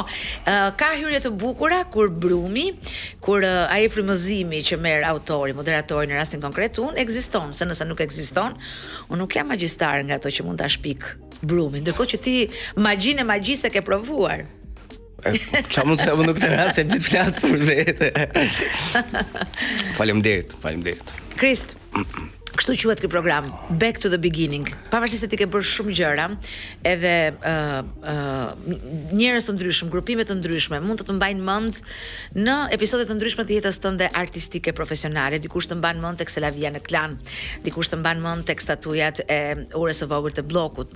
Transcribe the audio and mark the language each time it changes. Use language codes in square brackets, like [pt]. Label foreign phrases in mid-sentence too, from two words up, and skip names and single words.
[sq] Ka hyrje të bukura kur brumi, kur ai frymëzimi që merr autori, moderatori në rastin konkret unë ekziston, se nëse nuk ekziston, unë nuk jam magjistar nga ato që mund ta shpik brumin, ndërkohë që ti magjinë e magjisë e ke provuar. Qa mund të në këtë rast se të flas për vete. Faleminderit. Krist, kështu quhet ky program, Back to the Beginning. Pavarësisht se ti ke bërë shumë gjëra, edhe njerëz të ndryshëm, grupime të ndryshme mund të të mbajnë mend në episode të ndryshme të jetës tënde artistike profesionale. Dikush të mban mend tek Selavia në Klan, dikush të mban mend tek statujat e urës së vogël të bllokut.